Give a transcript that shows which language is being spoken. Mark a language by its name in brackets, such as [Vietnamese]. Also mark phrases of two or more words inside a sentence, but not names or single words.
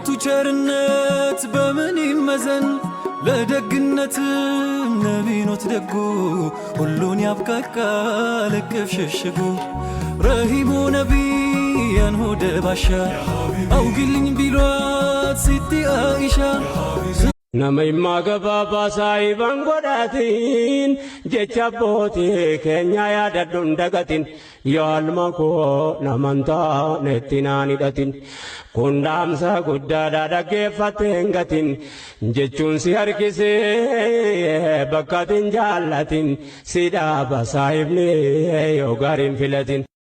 [Amharic] ቸርነት በምን ይመዘን ለደግነት ነቢኖት ደጉ ሁሉን ያብቃቃ ልቅፍ ሸሽጉ ረሂሙ ነቢያን ሆደ ባሻ አውግልኝ ቢሏት ሲቲ አኢሻ [Oromo] Nama gababa saahiban godhatin jecha abbootii keenya yaadadhuun dagatin yoo alma koo namantaa netti naan hidhatin kun dhaamsa guddaadha dhaggeeffattee hin gatin jechuun si harkisee bakka atin jaallatin si dhaaba saahibni yoo gaariin filatin.